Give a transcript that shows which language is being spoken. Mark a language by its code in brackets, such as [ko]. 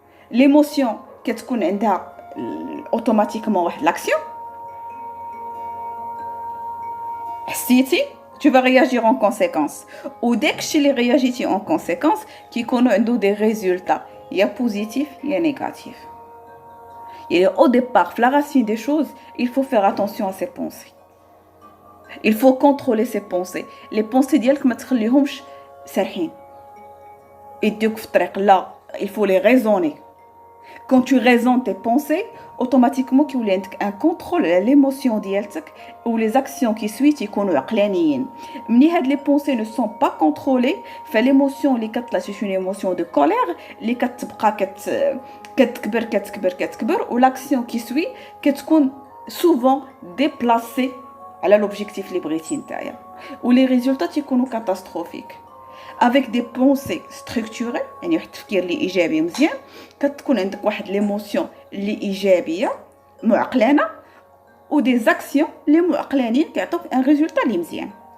[ar] ليموسيون كتكون عندها اوتوماتيكمون واحد لاكسيون، حسيتي [fr] tu vas réagir en conséquence، [ar] وداكشي اللي réagissي en conséquence كيكونوا عنده des résultats يا positif يا négatif. [fr] Et au départ, la racine des choses, il faut faire attention à ses pensées. Il faut contrôler ses pensées. [ar] Les pensées ديالك ما تخليهمش سارحين يديوك في الطريق، لا، [fr] il faut les raisonner. Quand tu raisonnes tes pensées, automatiquement [ar] كيولي عندك [fr] un contrôle على l'émotion ديالتك ou les actions qui suivent [ar] يكونوا عقلانيين. [fr] ملي هاد les pensées ne sont pas contrôlées، فالémotion اللي كتطلع c'est une émotion de colère [ar] اللي كتبقى كتكبر [fr] و l'action qui suit كتكون souvent déplacée على l'objectif [ar] اللي بغيتي نتايا، [fr] و les résultats يكونوا catastrophiques. avec des pensées structurées، [ar] يعني واحد التفكير اللي ايجابي مزيان، كتكون عندك واحد ليموسيون اللي ايجابيه معقلانه و دي زاكسيون اللي معقلانين كيعطوك ان ريزولطا اللي مزيان.